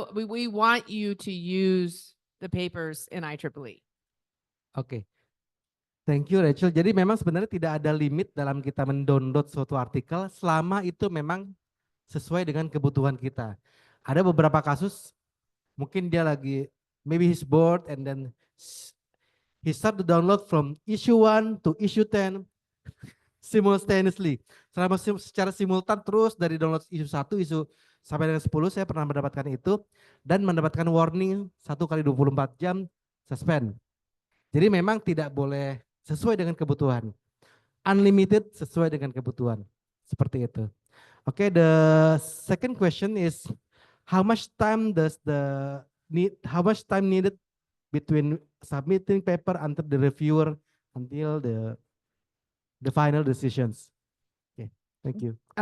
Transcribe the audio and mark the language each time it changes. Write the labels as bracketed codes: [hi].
[en] We want you to use the papers in IEEE. Oke. Thank you Rachel. [id] Jadi memang sebenarnya tidak ada limit dalam kita mendownload suatu artikel selama itu memang sesuai dengan kebutuhan kita. Ada beberapa kasus mungkin dia lagi [en] maybe he's bored and then he start to download from issue 1 to issue 10 simultaneously. [id] Secara simultan terus dari download issue 1 issue sampai dengan 10 saya pernah mendapatkan itu dan mendapatkan warning 1 kali 24 jam suspend. Jadi memang tidak boleh sesuai dengan kebutuhan. Unlimited sesuai dengan kebutuhan. Seperti itu. [en] Okay, the second question is how much time needed between submitting paper until the reviewer until the final decisions? Okay, thank you.